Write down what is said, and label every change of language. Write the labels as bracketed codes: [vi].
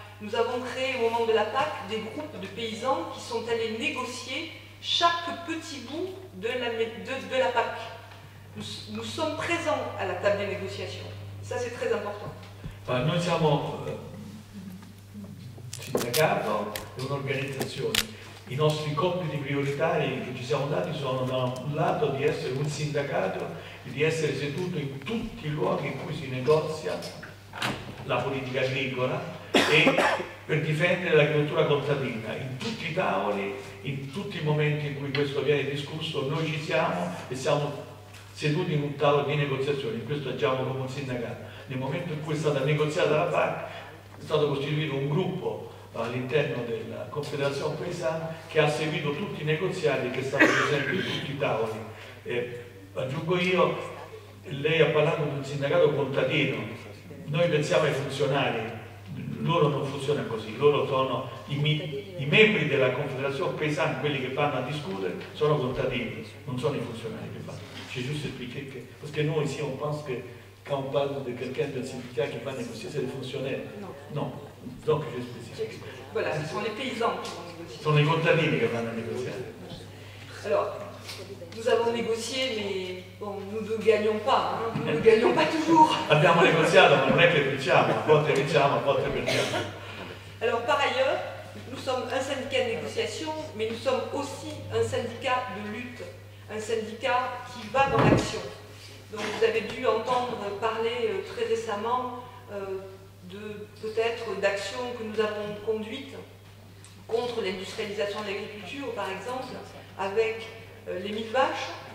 [fr] Nous avons créé au moment de la PAC des groupes de paysans qui sont allés négocier chaque petit bout de la PAC. Nous sommes présents à la table des négociations. Ça c'est très important. [it] Noi siamo sindacato e un'organizzazione. I nostri compiti prioritari che ci siamo dati sono da un lato di essere un sindacato e di essere seduto in tutti i luoghi in cui si negozia la politica agricola e per difendere l'agricoltura contadina. In tutti i tavoli, in tutti i momenti in cui questo viene discusso, noi ci siamo e siamo seduti in un tavolo di negoziazione. In questo agiamo come un sindacato. Nel momento in cui è stata negoziata la PAC è stato costituito un gruppo all'interno della Confederazione Paesana che ha seguito tutti i negoziati e che è stato presente in tutti i tavoli. Aggiungo io, lei ha parlato di un sindacato contadino, noi pensiamo ai funzionari, loro non funzionano così, loro sono i membri della Confederazione Paesana, quelli che vanno a discutere, sono contadini, non sono i funzionari che vanno. C'è giusto [fr] expliquer [it] perché noi [fr] si on pense que quand on parle de quelqu'un d'un syndicat qui va négocier, c'est les fonctionnaires. Non. Donc je spécifie. Voilà, ce sont les paysans qui vont négocier. [it] Sono i contadini che vanno a negoziare. [fr] Alors, nous avons négocié, mais bon, nous ne gagnons pas, hein, nous ne gagnons pas toujours. [it] Abbiamo negoziato, ma non è che vinciamo, a volte vinciamo, a volte perdiamo. [fr] Alors, par ailleurs, nous sommes un syndicat de négociation, mais nous sommes aussi un syndicat de lutte, un syndicat qui va dans l'action. Donc, vous avez dû entendre parler très récemment peut-être d'actions que nous avons conduites contre l'industrialisation de l'agriculture, par exemple, avec les 1000 vaches.